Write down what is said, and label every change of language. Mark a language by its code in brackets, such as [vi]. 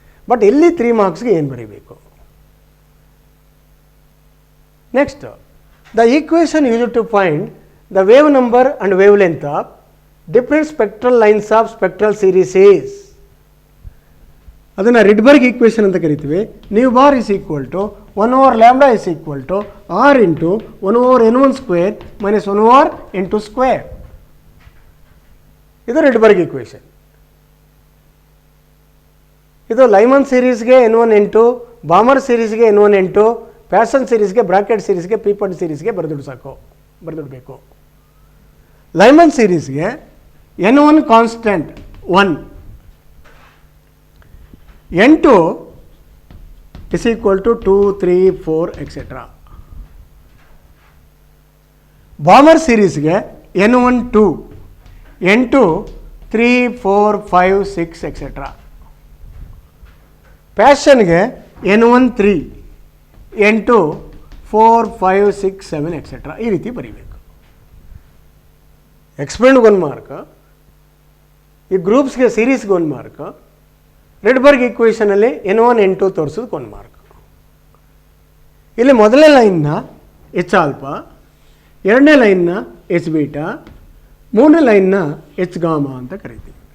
[kn] But ಇಲ್ಲಿ 3 ಮಾರ್ಕ್ಸ್ಗೆ ಏನು ಬರೀಬೇಕು? [en] Next, the equation use to find the wave number and wavelength of different spectral lines of spectral series is. [kn] ಅದನ್ನು ರಿಡ್ಬರ್ಗ್ equation ಅಂತ ಕರಿತೀವಿ. [en] Nu bar is equal to 1/λ is equal to r into 1/n1 square minus 1/n2 square. [kn] ಇದು ರಿಡ್ಬರ್ಗ್ equation. ಇದು Lyman ಸೀರೀಸ್ಗೆ n1 n2, ಬಾಮರ್ ಸೀರೀಸ್ಗೆ n1 n2, passion ಸೀರೀಸ್ಗೆ, bracket ಸೀರೀಸ್ಗೆ, ಪೀಪನ್ ಸೀರೀಸ್ಗೆ ಬರೆದಿಡಬೇಕು. [en] Lyman ಸೀರೀಸ್ಗೆ n1 constant 1, n2 is equal to 2, 3, 4 etc. [kn] ಬಾಮರ್ ಸೀರೀಸ್ಗೆ n1 2, n2 3, 4, 5, 6 etc. ಪ್ಯಾಷನ್ಗೆ n1 3, n2 4, 5, 6, 7 etc. ಈ ರೀತಿ ಬರೀಬೇಕು. ಎಕ್ಸ್ಪ್ಲೇನ್ಗೆ 1 mark, ಈ ಗ್ರೂಪ್ಸ್ಗೆ ಸೀರೀಸ್ಗೆ 1 mark, ರಿಡ್ಬರ್ಗ್ ಈಕ್ವೇಷನಲ್ಲಿ n1 n2 ತೋರಿಸೋದಕ್ಕೆ 1 mark. ಇಲ್ಲಿ ಮೊದಲನೇ ಲೈನ್ನ H alpha, ಎರಡನೇ ಲೈನ್ನ ಎಚ್ ಬೀಟಾ, ಮೂರನೇ ಲೈನ್ನ ಎಚ್ ಗಾಮಾ ಅಂತ ಕರಿತೀವಿ.